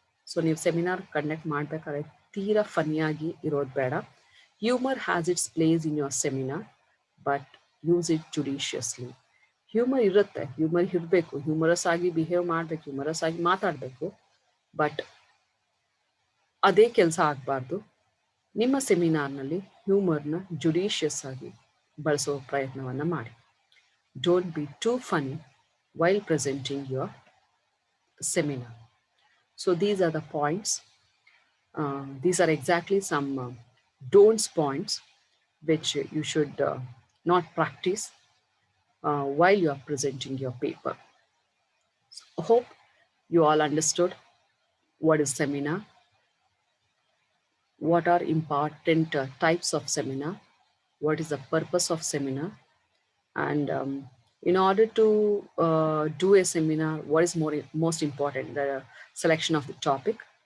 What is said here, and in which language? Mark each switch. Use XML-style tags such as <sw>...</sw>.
<kn>So ನೀವು seminar conduct ಮಾಡಬೇಕಾದ್ರೆ ತೀರಾ ಫನಿಯಾಗಿ ಇರೋದು ಬೇಡ.</kn> <en>Humor has its place in your seminar, but use it judiciously.</en> <kn>Humour ಇರುತ್ತೆ, ಹ್ಯೂಮರ್ ಇರಬೇಕು, ಹ್ಯೂಮರಸ್ ಆಗಿ ಬಿಹೇವ್ ಮಾಡಬೇಕು, ಹ್ಯೂಮರಸ್ ಆಗಿ ಮಾತಾಡಬೇಕು, ಬಟ್ ಅದೇ ಕೆಲಸ ಆಗಬಾರ್ದು. ನಿಮ್ಮ ಸೆಮಿನಾರ್ನಲ್ಲಿ ಹ್ಯೂಮರ್ನ ಜುಡಿಷಿಯಸ್ ಆಗಿ ಬಳಸೋ ಪ್ರಯತ್ನವನ್ನು ಮಾಡಿ.</kn> <en>Don't be too funny while presenting your seminar. So these are the points. These are exactly some don'ts points which you should not practice while you are presenting your paper. So, hope you all understood what is seminar, what are important types of seminar, what is the purpose of seminar, and in order to do a seminar, what is most important? The selection of the topic,</en>